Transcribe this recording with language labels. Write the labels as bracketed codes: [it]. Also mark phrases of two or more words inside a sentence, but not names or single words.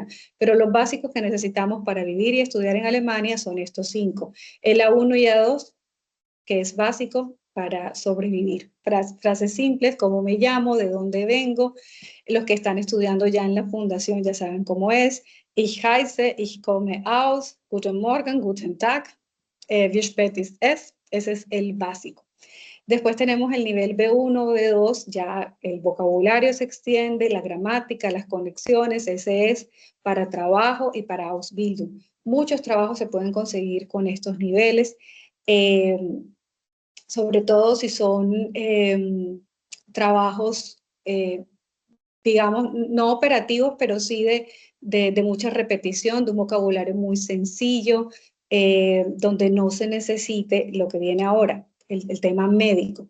[es] Pero los básicos que necesitamos para vivir y estudiar en Alemania son estos 5. El A1 y A2, que es básico para sobrevivir. Frases simples, cómo me llamo, de dónde vengo. Los que están estudiando ya en la fundación ya saben cómo es. [de] Ich heiße, ich komme aus, guten Morgen, guten Tag, wie spät ist es. [es] Ese es el básico. Después tenemos el nivel B1, B2, ya el vocabulario se extiende, la gramática, las conexiones. Ese es para trabajo y para Ausbildung. Muchos trabajos se pueden conseguir con estos niveles. Eh, Sobre todo si son trabajos, digamos, no operativos, pero sí de mucha repetición, de un vocabulario muy sencillo, donde no se necesite lo que viene ahora, el tema médico.